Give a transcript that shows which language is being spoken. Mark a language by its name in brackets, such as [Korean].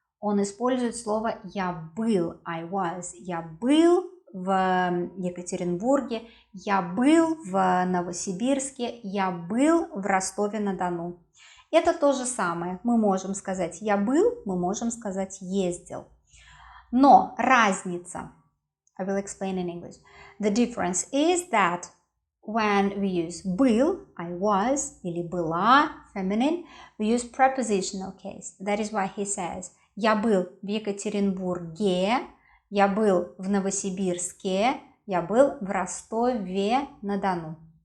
[Russian] Он использует слово «я был», [English] I was. [Russian] Я был в Екатеринбурге, я был в Новосибирске, я был в Ростове-на-Дону. Это то же самое. Мы можем сказать «я был», мы можем сказать «ездил». Но разница, [English] I will explain in English. The difference is that when we use был, I was, [Russian] или была, [English] feminine, we use prepositional case. That is why he says [Russian] «я был в Екатеринбурге», «я был в Новосибирске», «я был в Ростове-на-Дону».